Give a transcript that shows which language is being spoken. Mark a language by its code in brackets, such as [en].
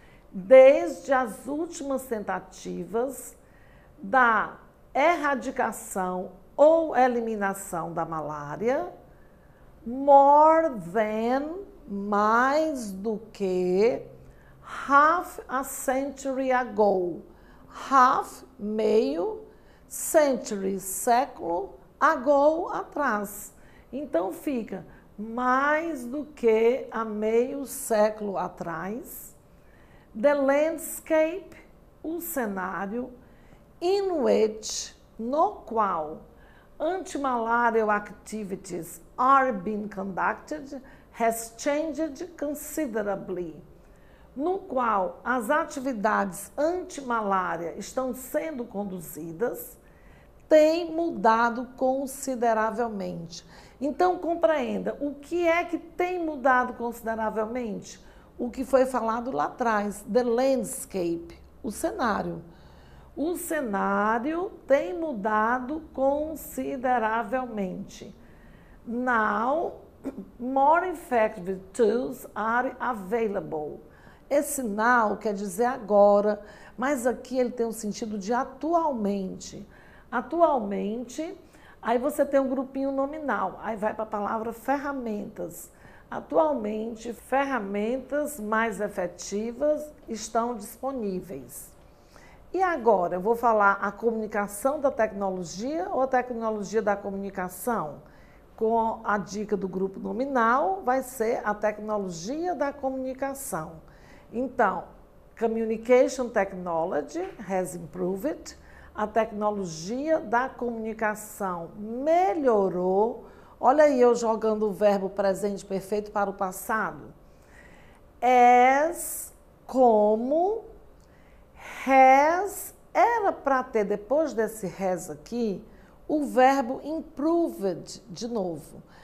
[pt] Desde as últimas tentativas da erradicação ou eliminação da malária, [en] more than, [pt] mais do que, [en] half a century ago. [pt] Half, meio, century, século, ago, atrás. Então fica mais do que há meio século atrás. [en] The landscape, [pt] o cenário, [en] in which, [pt] no qual, [en] anti-malarial activities are being conducted, has changed considerably. [pt] No qual as atividades anti-malária estão sendo conduzidas, tem mudado consideravelmente. Então, compreenda, o que é que tem mudado consideravelmente? O que foi falado lá atrás, [en] the landscape, [pt] o cenário. O cenário tem mudado consideravelmente. [en] Now, more effective tools are available. [pt] Esse now quer dizer agora, mas aqui ele tem o sentido de atualmente. Atualmente, aí você tem um grupinho nominal, aí vai para a palavra ferramentas. Atualmente, ferramentas mais efetivas estão disponíveis. E agora, eu vou falar a comunicação da tecnologia ou a tecnologia da comunicação? Com a dica do grupo nominal, vai ser a tecnologia da comunicação. [en] Então, communication technology has improved. [pt] A tecnologia da comunicação melhorou. Olha aí eu jogando o verbo presente perfeito para o passado. As, como, has, era para ter, depois desse has aqui, o verbo improved de novo.